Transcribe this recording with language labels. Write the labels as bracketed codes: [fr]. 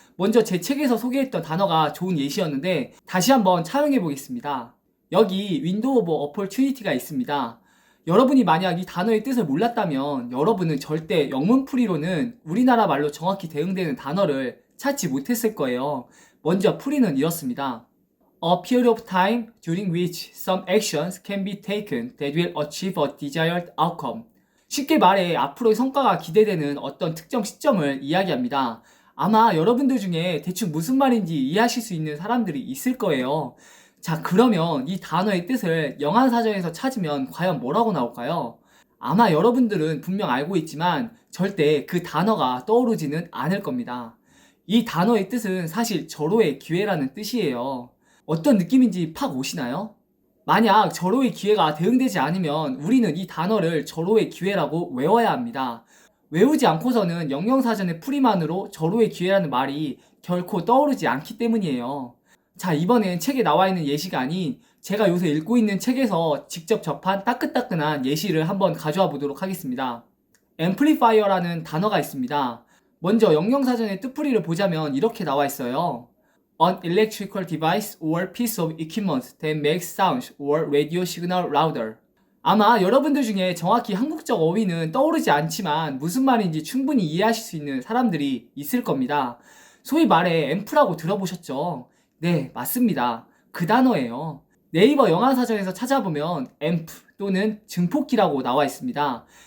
[ko] 먼저 제 책에서 소개했던 단어가 좋은 예시였는데 다시 한번 차용해 보겠습니다. 여기 윈도우 오브 어퍼튜니티가 있습니다. 여러분이 만약 이 단어의 뜻을 몰랐다면 여러분은 절대 영문풀이로는 우리나라 말로 정확히 대응되는 단어를 찾지 못했을 거예요. 먼저 풀이는 이렇습니다. [en] A period of time during which some actions can be taken that will achieve a desired outcome. [ko] 쉽게 말해 앞으로의 성과가 기대되는 어떤 특정 시점을 이야기합니다. 아마 여러분들 중에 대충 무슨 말인지 이해하실 수 있는 사람들이 있을 거예요. 자, 그러면 이 단어의 뜻을 영한사전에서 찾으면 과연 뭐라고 나올까요? 아마 여러분들은 분명 알고 있지만 절대 그 단어가 떠오르지는 않을 겁니다. 이 단어의 뜻은 사실 절호의 기회라는 뜻이에요. 어떤 느낌인지 팍 오시나요? 만약 절호의 기회가 대응되지 않으면 우리는 이 단어를 절호의 기회라고 외워야 합니다. 외우지 않고서는 영영사전의 풀이만으로 절호의 기회라는 말이 결코 떠오르지 않기 때문이에요. 자, 이번엔 책에 나와 있는 예시가 아닌 제가 요새 읽고 있는 책에서 직접 접한 따끈따끈한 예시를 한번 가져와 보도록 하겠습니다. amplifier라는 단어가 있습니다. 먼저 영영사전의 뜻풀이를 보자면 이렇게 나와 있어요. [en] An electrical device or piece of equipment that makes sound or radio signal louder. [ko] 아마 여러분들 중에 정확히 한국적 어휘는 떠오르지 않지만 무슨 말인지 충분히 이해하실 수 있는 사람들이 있을 겁니다. 소위 말해 앰프라고 들어보셨죠? 네, 맞습니다. 그 단어예요. 네이버 영어사전에서 찾아보면 앰프 또는 증폭기라고 나와 있습니다.